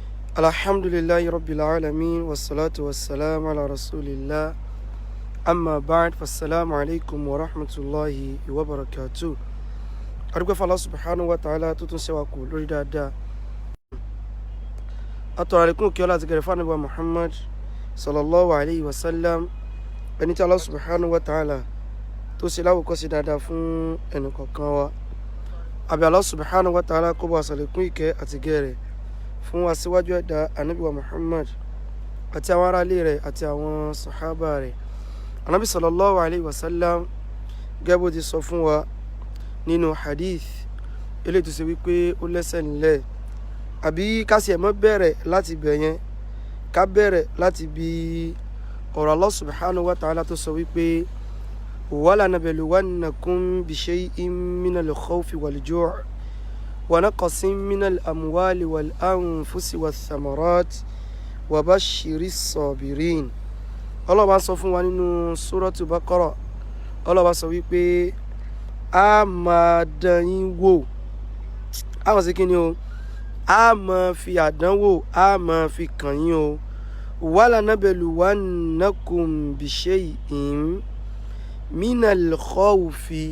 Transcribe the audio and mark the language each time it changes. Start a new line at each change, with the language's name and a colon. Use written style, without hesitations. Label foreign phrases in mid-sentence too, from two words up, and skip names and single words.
Arabic: الحمد لله رب العالمين والصلاة والسلام على رسول الله أما بعد فالسلام عليكم ورحمة الله وبركاته.
Yoruba: Adúpẹ́ fún Allah
Arabic: سبحانه وتعالى
Yoruba: tó tún ṣe wá kù lórí dáadáa. Atọrọ àlékún kí ọlá ti gẹ̀rẹ̀ fún Ànábì Muhammad
Arabic: صلى الله عليه وسلم,
Yoruba: ẹni tí Allah
Arabic: سبحانه وتعالى
Yoruba: tó ṣe láwòkọ́ṣe dáadáa fún ẹnìkọ̀ọ̀kan wa. Àbí Allah
Arabic: سبحانه وتعالى
Yoruba: kó bá ṣàlékún ìkẹ́ àti gẹ̀rẹ̀ fún aṣíwájú ẹ̀dá Ànábì wa Muhammad àti àwọn ará ilé rẹ̀ àti àwọn sàhábà rẹ̀. Ànábì
Arabic: صلى الله عليه وسلم
Yoruba: gẹ́gẹ́ bó ti sọ fún wa nínú hadith eléyìí tó ṣe wípé ó lẹ́sẹ̀ nílẹ̀, àbí ká sì ẹ̀mọ́ bẹ̀rẹ̀ láti bẹ̀ yẹn, ká bẹ̀rẹ̀ láti bí ọ̀rọ̀ Allah
Arabic: سبحانه وتعالى
Yoruba: tó sọ wípé
Arabic: ولنبلونكم بشيء من الخوف والجوع' ونقص من الأموال والأنفس والثمرات وبشر الصابرين.
Yoruba: Allah bá sọ fún wa nínú Suratu Baqara. Allah bá sọ wípé a máa dán yín wò, a máa ṣe kí ni o, a máa fi àdánwò, a máa fi kàn yín o.
Arabic: ولنبلونكم بشيء من الخوف.